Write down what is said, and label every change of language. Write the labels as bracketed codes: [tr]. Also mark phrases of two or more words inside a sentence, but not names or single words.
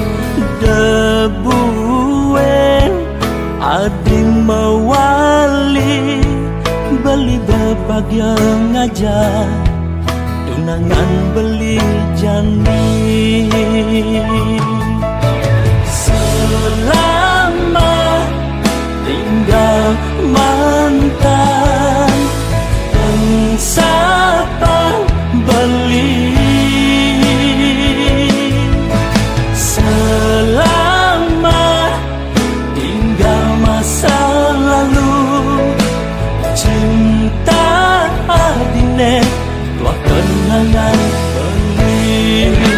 [ban] Debuin adi mewali, beli bebagian aja, tunangan beli jani. [id] Selamat tinggal mantan, [ban] pensapang beli. [id] Selamat tinggal masa lalu, [ban] cinta adine dua kenangan beli.